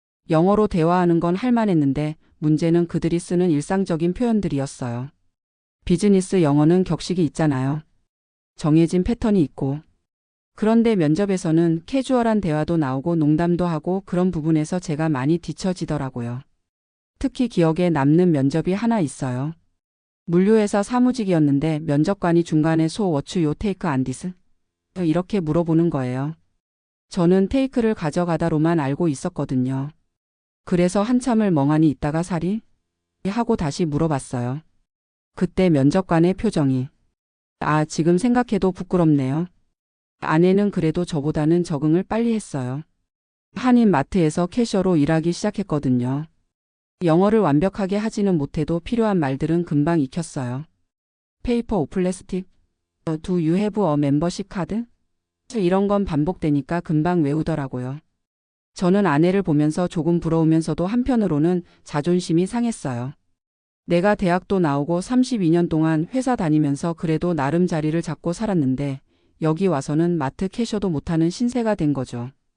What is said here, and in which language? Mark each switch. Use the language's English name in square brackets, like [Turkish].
[Korean] 영어로 대화하는 건 할만했는데 문제는 그들이 쓰는 일상적인 표현들이었어요. 비즈니스 영어는 격식이 있잖아요. 정해진 패턴이 있고. 그런데 면접에서는 캐주얼한 대화도 나오고 농담도 하고 그런 부분에서 제가 많이 뒤처지더라고요. 특히 기억에 남는 면접이 하나 있어요. 물류회사 사무직이었는데 면접관이 중간에 [English] So what you take on this? [Korean] 이렇게 물어보는 거예요. 저는 테이크를 가져가다로만 알고 있었거든요. 그래서 한참을 멍하니 있다가 사리? 하고 다시 물어봤어요. 그때 면접관의 표정이 지금 생각해도 부끄럽네요. 아내는 그래도 저보다는 적응을 빨리 했어요. 한인 마트에서 캐셔로 일하기 시작했거든요. 영어를 완벽하게 하지는 못해도 필요한 말들은 금방 익혔어요. [English] 페이퍼 오 플래스틱? Do you have a membership card? [Korean] 이런 건 반복되니까 금방 외우더라고요. 저는 아내를 보면서 조금 부러우면서도 한편으로는 자존심이 상했어요. 내가 대학도 나오고 32년 동안 회사 다니면서 그래도 나름 자리를 잡고 살았는데 여기 와서는 마트 캐셔도 못하는 신세가 된 거죠.